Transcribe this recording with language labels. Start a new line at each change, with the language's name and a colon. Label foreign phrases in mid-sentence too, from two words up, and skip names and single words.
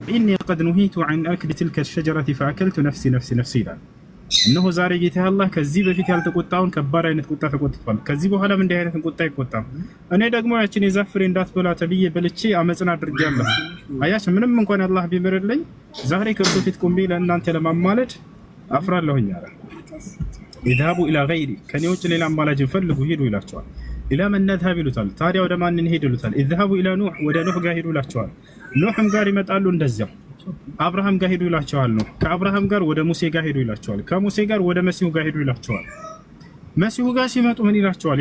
Arabic: إني قد نهيت عن أكل تلك الشجرة فأكلت نفسي نفسي نفسي
Amharic: ይላል። እነሆ ዛሬ ጌታ አላህ ከዚህ በፊት ያልተቆጣውን ከባድ አይነት ቁጣ ተቆጥቷል። ከዚህ በኋላም እንዲህ አይነትን ቁጣ አይቆጣም። እኔ ደግሞ ያችን የዛፍ ፍሬ እንዳትበላ ተብዬ በልቼ አመፅን አድርጌያለሁ። አያችሁ፣ ምንም እንኳን አላህ ቢምርልኝ ዛሬ ከእርሱ ፊት ቆሜ ለእናንተ ለማማለድ አፍራለሁኝ አለ።
Arabic: اذهبوا إلى غيري፣
Amharic: ከኔ ውጭ ሌላ አማላጅን ፈልጉ ሂዱ ይላቸዋል።
Arabic: إلى من نذهب
Amharic: ይሉታል። ታዲያ ወደ ማን እንሄድ ይሉታል።
Arabic: اذهبوا إلى نوح፣
Amharic: ወደ ኑህ ጋር ሂዱ ይላቸዋል። ኑህም ጋር ይመጣሉ እንደዚያው። አብርሃም ጋር ሄዱ ይላቸዋል ነው። ከአብርሃም ጋር ወደ ሙሴ ጋር ሄዱ ይላቸዋል። ከሙሴ ጋር ወደ መሲሁ ጋር ሄዱ ይላቸዋል። መሲሁ ጋር ሲመጡ ምን ይላቸዋል?